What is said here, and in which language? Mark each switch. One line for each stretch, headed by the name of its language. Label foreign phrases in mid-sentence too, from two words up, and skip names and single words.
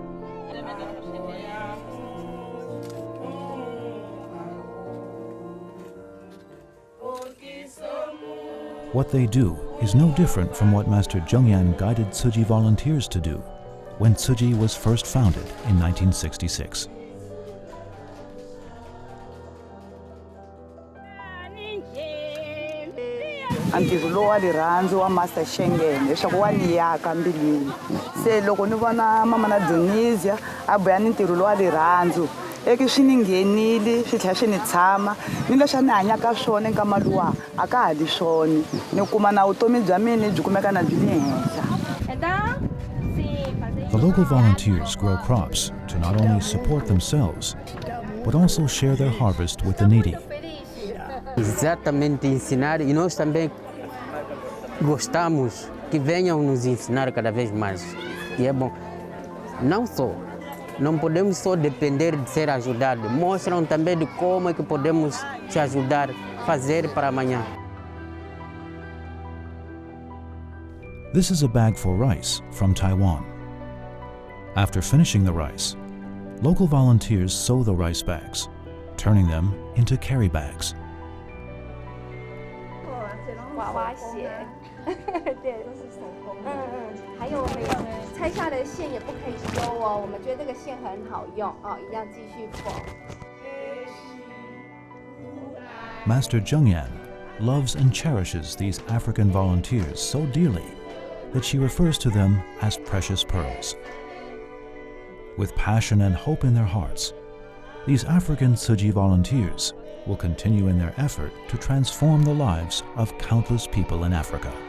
English: What they do is no different from what Master Zhengyan guided Tzu Chi volunteers to do when Tzu Chi was first founded in 1966.
Tsonga: Antivulo wa rirhandzu wa Master Zhengyan leswaku wa ni yaka mbilwini. Se loko ni vona mama na Dionisia a boya ni ntirho wa rirhandzu eki swi ni nghenile swi tlhela swi ni tshama ni leswi a ni hanyaka swona eka maluwa a ka ha li swona ni kuma na vutomi bya mina byi kumeka na byi le henhla.
English: The local volunteers grow crops to not only support themselves, but also share their harvest with the needy.
Portuguese: Exatamente ensinar, e nós também gostamos que venham nos ensinar cada vez mais. E é bom, não podemos só depender de ser ajudados, mostram também de como é que podemos te ajudar, fazer para amanhã.
English: This is a bag for rice from Taiwan. After finishing the rice, local volunteers sew the rice bags, turning them into carry bags.
Chinese: 娃娃鞋，对，都是手工的。还有我们拆下的线也不可以收哦，我们觉得这个线很好用哦，一定要继续缝。
English: Master Zhengyan loves and cherishes these African volunteers so dearly that she refers to them as precious pearls. With passion and hope in their hearts, these African Tzu Chi volunteers will continue in their effort to transform the lives of countless people in Africa.